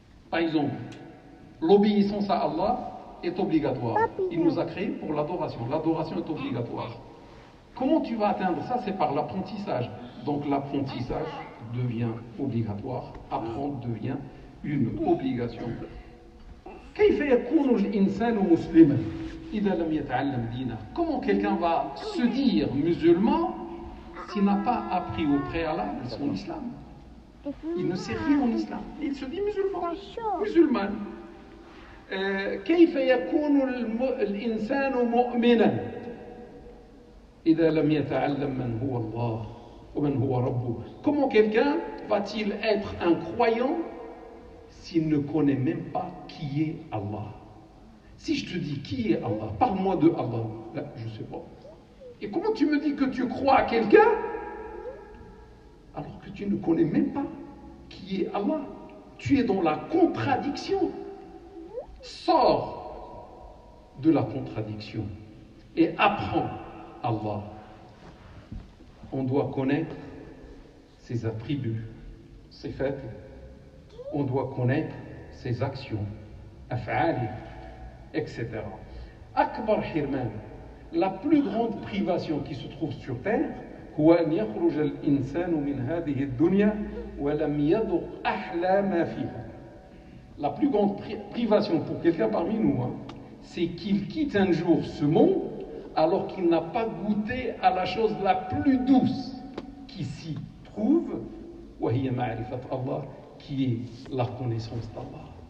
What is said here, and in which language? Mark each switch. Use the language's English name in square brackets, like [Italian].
[French] Par exemple, l'obéissance à Allah est obligatoire. Il nous a créés pour l'adoration. L'adoration est obligatoire. Comment tu vas atteindre ça? C'est par l'apprentissage. Donc l'apprentissage devient obligatoire. Apprendre devient une obligation. [Arabic] كيف يكون الإنسان مسلما إذا لم يتعلم دينه? [French] Comment quelqu'un va se dire musulman s'il n'a pas appris au préalable son islam? Il ne sait rien en islam. Il se dit musulman. Musulman. [Arabic] كيف يكون الإنسان مؤمنا إذا لم يتعلم من هو الله ومن هو ربه? [French] Comment quelqu'un va-t-il être un croyant s'il ne connaît même pas qui est Allah? Si je te dis qui est Allah, parle-moi de Allah. Là, je ne sais pas. Et comment tu me dis que tu crois à quelqu'un alors que tu ne connais même pas qui est Allah? Tu es dans la contradiction. Sors de la contradiction et apprends Allah. On doit connaître ses attributs, ses faits. On doit connaître ses actions, af'ali, etc. [Arabic] Akbar hirman, [French] la plus grande privation qui se trouve sur terre, [Arabic] هو أن يخرج الإنسان من هذه الدنيا ولم يذق أحلى ما فيها. [French] La plus grande privation pour quelqu'un parmi nous, c'est qu'il quitte un jour ce monde alors qu'il n'a pas goûté à la chose la plus douce qui s'y trouve, [Arabic] وهي معرفة الله, [French] qui est la connaissance d'Allah.